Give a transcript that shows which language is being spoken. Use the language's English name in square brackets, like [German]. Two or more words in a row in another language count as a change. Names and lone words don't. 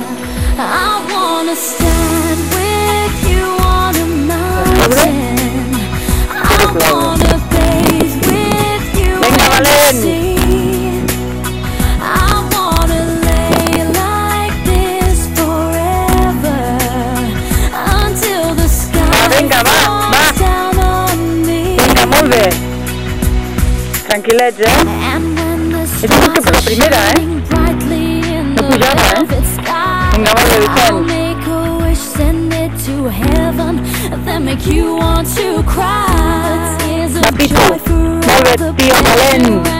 [English] I wanna stand with you on a mountain, I wanna bathe with you in the sea, I wanna lay like this forever, until the sky falls down on me. [Catalan] Vinga, molt bé. Tranquil·lets, eh? És el que posa primera, eh? No pujava, eh? Vinga, molt bé, Vicenç. Papito, molt bé, tio, valent.